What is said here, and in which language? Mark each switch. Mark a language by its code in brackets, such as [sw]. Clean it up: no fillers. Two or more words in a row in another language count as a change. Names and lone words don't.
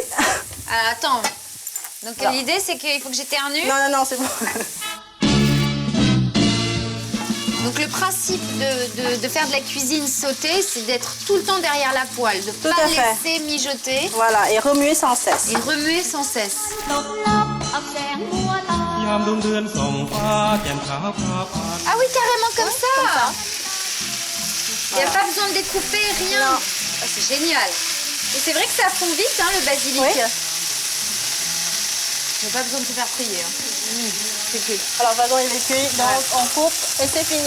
[fr] Ah, attends. Donc, Alors. l'idée, c'est qu'il faut que j'éternue. Non, c'est bon. Donc le principe de faire de la cuisine sautée, c'est d'être tout le temps derrière la poêle, de ne Tout pas à fait. laisser mijoter Voilà, et remuer sans cesse. et remuer sans cesse. [th] ยามดวงเดือนส่องฟ้าแจ่มขาวพาผ่าน [fr] Ah oui, carrément comme ça. Il n'y a pas besoin de découper, rien. Non. Ah, c'est génial. Et c'est vrai que ça fond vite, hein, le basilic. Oui. Il n'y a pas besoin de se faire prier. Hein. C'est cool. Alors, pardon, il est cuit, donc on coupe et c'est fini.